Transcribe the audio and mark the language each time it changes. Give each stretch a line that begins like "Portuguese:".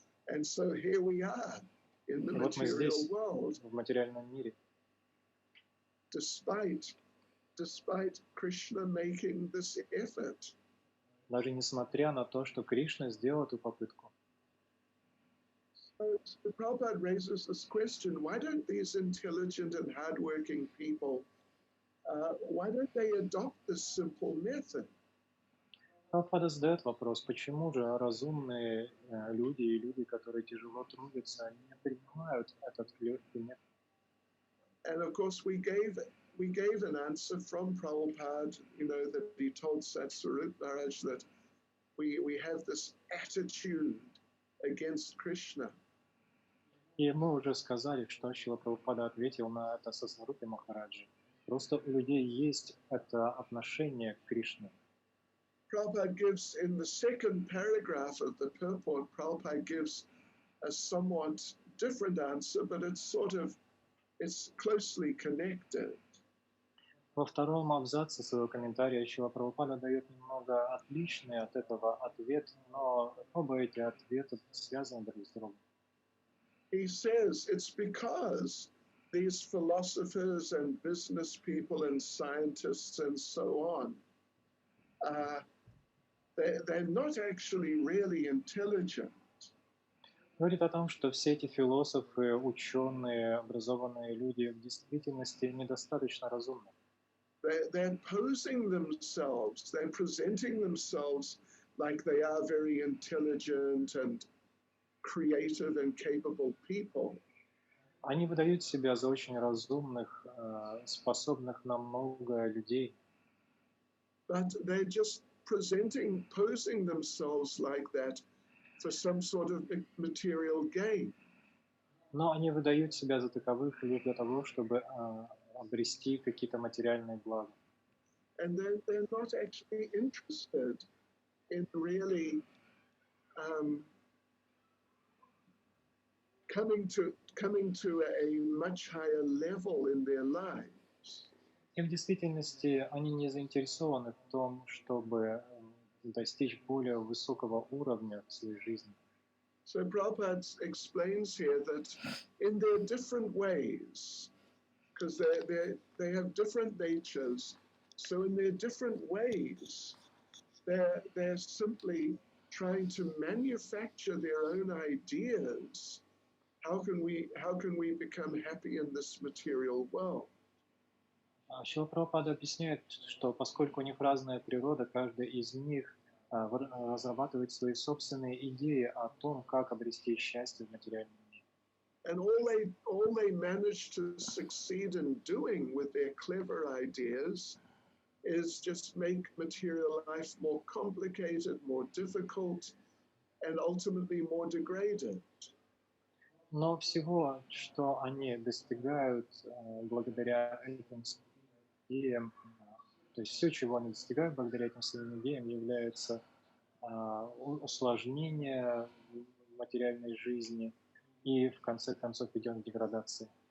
English: And so here we are in the material world.
Russian: В материальном мире.
English: Despite Krishna making this effort.
Russian: Даже несмотря на то, что Кришна сделал эту попытку.
English: So Prabhupada raises this question: why don't these intelligent and hardworking people, why don't they adopt this simple method?
Russian: Прабхупада задает вопрос, почему же разумные люди и люди, которые тяжело трудятся, они не принимают этот легкий метод?
English: And of course we gave an answer from Prabhupada, that he told Satsvarup Maharaj that we have this attitude against Krishna.
Russian: И мы уже сказали, что Шрила Прабхупада ответил на это Сасварупе Махараджи. Просто у людей есть это отношение к Кришне.
English: Prabhupada gives, in the second paragraph of the purport, Prabhupada gives a somewhat different answer, but it's closely connected.
Russian: Во втором абзаце своего комментария Шрила Прабхупада дает немного отличный от этого ответ, но оба эти ответа связаны друг с другом.
English: He says it's because these philosophers and business people and scientists and so on they're not actually really intelligent.
Russian: Говорит о том, что все эти философы, ученые, образованные люди в действительности недостаточно разумны.
English: They're posing themselves, they're presenting themselves like they are very intelligent and creative and capable people.
Russian: Они выдают себя за очень разумных, способных на многое людей,
English: But they're just posing themselves like that for some sort of material gain.
Russian: но они выдают себя за таковых лишь для того, чтобы обрести какие-то материальные блага.
English: And they're not actually interested in really coming to a much higher level in their lives.
Russian: И в действительности они не заинтересованы в том, чтобы достичь более высокого уровня в своей жизни.
English: So Prabhupada explains here that in their different ways, because they have different natures, so in their different ways, they're simply trying to manufacture their own ideas. How can we become happy in this material world?
Russian: Шрила Прабхупада объясняет, что поскольку у них разная природа, каждый из них разрабатывает свои собственные идеи о том, как обрести счастье в материальном мире.
English: And all they manage to succeed in doing with their clever ideas is just make material life more complicated, more difficult, and ultimately more degraded.
Russian: Но всего, что они достигают благодаря этим идеям, то есть все, чего они достигают благодаря этим своим идеям, является усложнение материальной жизни и в конце концов ведет к деградации.